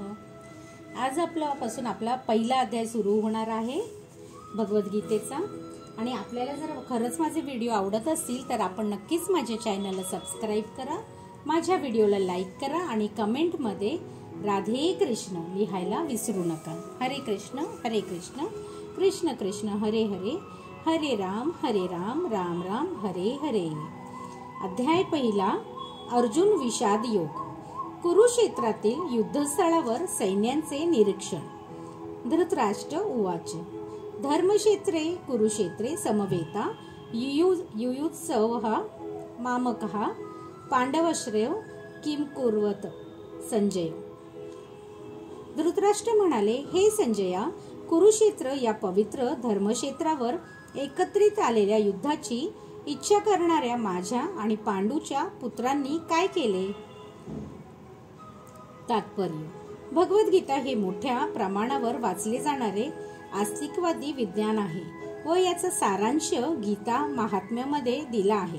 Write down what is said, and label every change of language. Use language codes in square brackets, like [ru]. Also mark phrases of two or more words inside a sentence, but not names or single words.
[mr] आज आपल्यापासून आपला पहिला अध्याय सुरू होणार आहे भगवद्गीतेचा। आणि आपल्याला जर खरंच माझे व्हिडिओ आवडत असतील तर आपण नक्कीच माझ्या चॅनलला सबस्क्राइब करा, माझ्या व्हिडिओला लाईक करा आणि कमेंटमध्ये राधे कृष्ण लिहायला विसरू नका। हरे कृष्ण कृष्ण कृष्ण हरे हरे, हरे राम राम राम हरे हरे। अध्याय पहिला, अर्जुन विषाद योग। कुरुक्षेत्रातील युद्धस्थळावर सैन्यांचे निरीक्षण। [sa] धृतराष्ट्र उवाच, धर्मक्षेत्रे कुरुक्षेत्रे समवेता युयुत्सवः मामकः पांडवाश्रयो किम कुर्वत संजय। [mr] धृतराष्ट्र म्हणाले, हे संजया, कुरुक्षेत्र या पवित्र धर्मक्षेत्रावर एकत्रित आलेल्या युद्धाची इच्छा करणाऱ्या माझ्या आणि पांडूच्या पुत्रांनी काय केले? तात्पर्य, भगवद्गीता हे मोठ्या प्रमाणावर वाचले जाणारे आस्तिकवादी विज्ञान आहे व याचा सारांश गीता महात्म्यामध्ये दिला आहे।